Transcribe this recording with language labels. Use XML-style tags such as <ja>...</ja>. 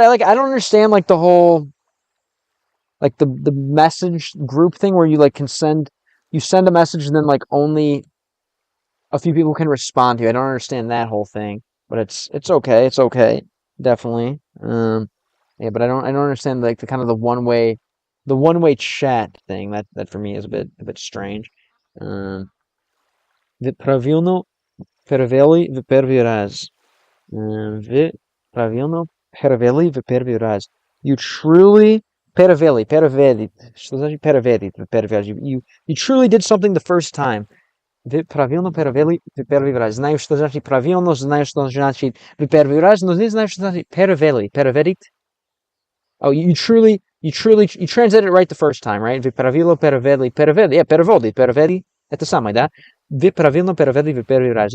<en>I don't understand like the whole like the message group thing where you like send a message and then like only a few people can respond to you. I don't understand that whole thing, but it's okay. It's okay, definitely. Yeah, but I don't understand like the kind of the one way chat thing. That for me is a bit strange.</en> <ru>Вы правильно перевели в первый раз. Вы правильно перевели в первый раз.</ru> <en>You truly</en> <ru>перевели. Что значит перевели в первый раз?</ru> <en>You truly did something the first time.</en> <ru>Вы правильно перевели в первый раз. Знаю, что значит правильно, знаю, что значит в первый раз, но не знаю, что значит перевели. Переведить?</ru> <en>Oh, you translated it right the first time, right?</en> <ru>Вы правильно перевели, перевели. Это самое, да? Вы правильно перевели в первый раз.</ru>